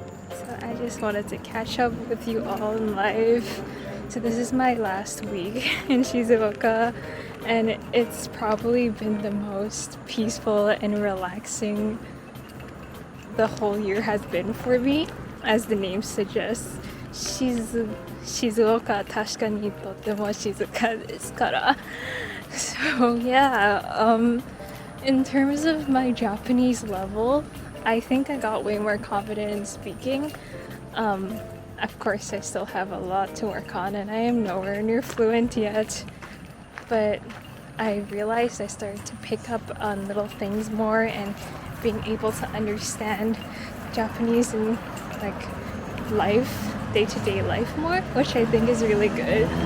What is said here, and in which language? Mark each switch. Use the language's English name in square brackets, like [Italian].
[English] So I just wanted to catch up with you all in life. So this is my last week in Shizuoka, and it's probably been the most peaceful and relaxing the whole year has been for me, as the name suggests. [Japanese] 静岡確かにとっても静かですから。 [English] So yeah, in terms of my Japanese level, I think I got way more confident in speaking. Of course, I still have a lot to work on and I am nowhere near fluent yet. But I realized I started to pick up on little things more and being able to understand Japanese in like life, day-to-day life more, which I think is really good.